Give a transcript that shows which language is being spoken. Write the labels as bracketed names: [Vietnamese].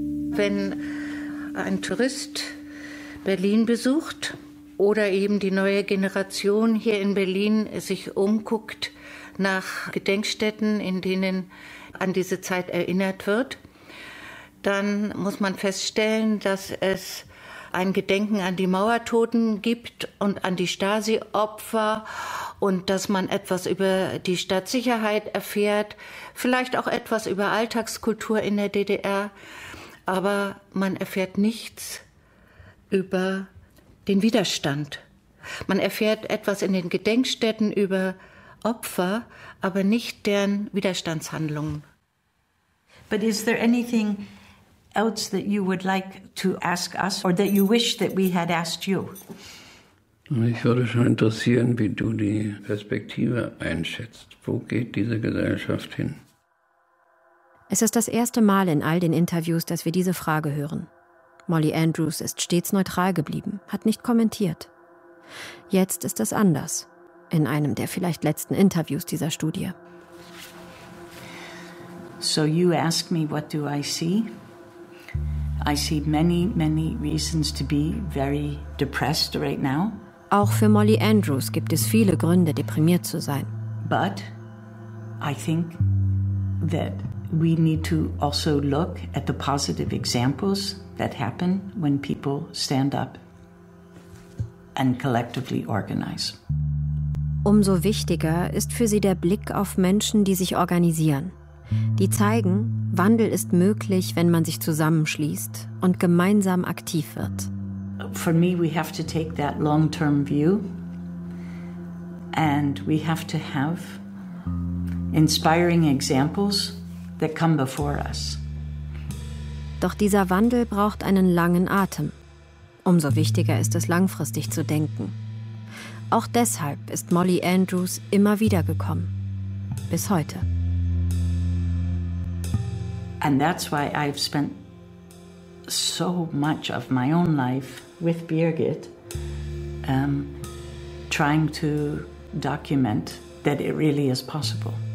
[German] Wenn ein Tourist Berlin besucht oder eben die neue Generation hier in Berlin sich umguckt nach Gedenkstätten, in denen an diese Zeit erinnert wird, dann muss man feststellen, dass es ein Gedenken an die Mauertoten gibt und an die Stasi-Opfer und dass man etwas über die Stadtsicherheit erfährt, vielleicht auch etwas über Alltagskultur in der DDR. Aber man erfährt nichts über den Widerstand. Man erfährt etwas in den Gedenkstätten über Opfer, aber nicht deren Widerstandshandlungen. [English] But is there anything else that you would like to ask us or that you wish that we had asked you? [German] Mich würde schon interessieren, wie du die Perspektive einschätzt. Wo geht diese Gesellschaft hin? Es ist das erste Mal in all den Interviews, dass wir diese Frage hören. Molly Andrews ist stets neutral geblieben, hat nicht kommentiert. Jetzt ist es anders, in einem der vielleicht letzten Interviews dieser Studie. [English] So you ask me, what do I see? I see many, many reasons to be very depressed right now. [German] Auch für Molly Andrews gibt es viele Gründe, deprimiert zu sein. [English] But I think that we need to also look at the positive examples that happen when people stand up and collectively organize. [German] Umso wichtiger ist für sie der Blick auf Menschen, die sich organisieren. Die zeigen, Wandel ist möglich, wenn man sich zusammenschließt und gemeinsam aktiv wird. [English] For me, we have to take that long-term view and we have to have inspiring examples that come before us. [German] Doch dieser Wandel braucht einen langen Atem. Umso wichtiger ist es, langfristig zu denken. Auch deshalb ist Molly Andrews immer wieder gekommen. Bis heute. [English] And that's why I've spent so much of my own life with Birgit trying to document that it really is possible.